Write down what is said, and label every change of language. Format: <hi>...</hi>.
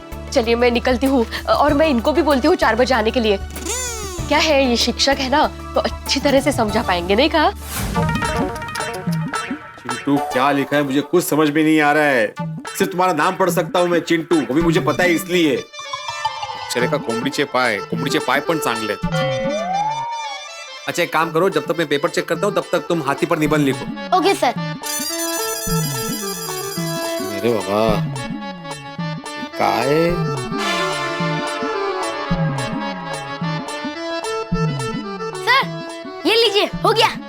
<hi>चलिए मैं निकलती हूँ, और मैं इनको भी बोलती हूँ 4 बजे आने के लिए। क्या है, ये शिक्षक है ना, तो अच्छी तरह से समझा पाएंगे, नहीं कहा? चिंटू क्या लिखा है मुझे कुछ समझ में नहीं आ रहा है। सिर्फ तुम्हारा नाम पढ़ सकता हूँ मैं, चिंटू, वो भी मुझे पता है इसलिए।</hi> <mr>अक्षरे का कोंबडीचे पाय पण चांगले।</mr> <hi>अच्छा एक काम करो, जब तक मैं पेपर चेक करता हूँ तब तक तुम हाथी पर निबंध लिखो।</hi> <en>Okay sir.</en> <hi>मेरे बाबा काय ये लीजिए, हो गया।</hi>